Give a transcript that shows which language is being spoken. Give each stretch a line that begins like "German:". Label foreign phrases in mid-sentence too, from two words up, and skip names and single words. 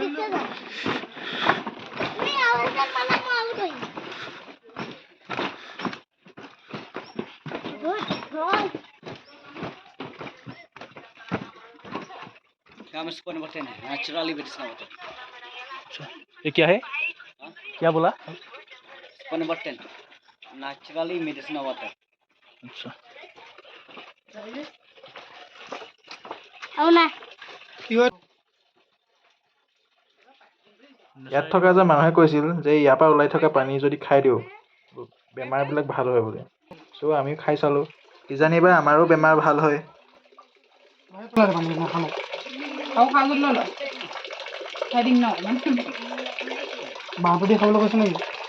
English: naturally medicinal water
Hindi: ये क्या है क्या बोला
English: number 10 naturally medicinal water
Hindi: अच्छा
Telugu: అవునా
Assamese: ইয়াত থকা যে মানুহে কৈছিল যে ইয়াৰ পৰা ওলাই থকা পানী যদি খাই দিওঁ বেমাৰবিলাক ভাল হয় বুলি চ' আমি খাই চালোঁ কিজানিবা আমাৰো বেমাৰ ভাল হয় বাঁহটো দি খাবলৈ কৈছে নেকি